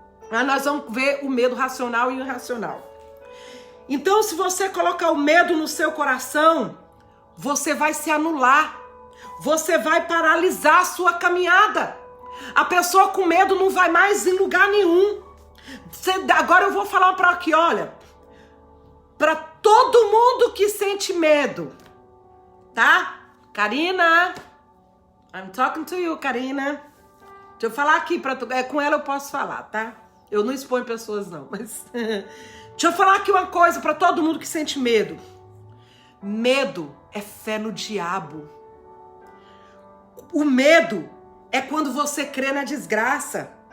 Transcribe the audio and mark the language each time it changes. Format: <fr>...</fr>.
<pt>Mas nós vamos ver o medo racional e irracional. Então, se você colocar o medo no seu coração, você vai se anular, você vai paralisar a sua caminhada. A pessoa com medo não vai mais em lugar nenhum. Agora eu vou falar para aqui, olha, para todo mundo que sente medo, tá?</pt> <en>Karina, I'm talking to you, Karina.</en> <pt>Deixa eu falar aqui para tu, com ela eu posso falar, tá? Eu não exponho pessoas não, mas deixa eu falar aqui uma coisa para todo mundo que sente medo. Medo é fé no diabo. O medo é quando você crê na desgraça.</pt>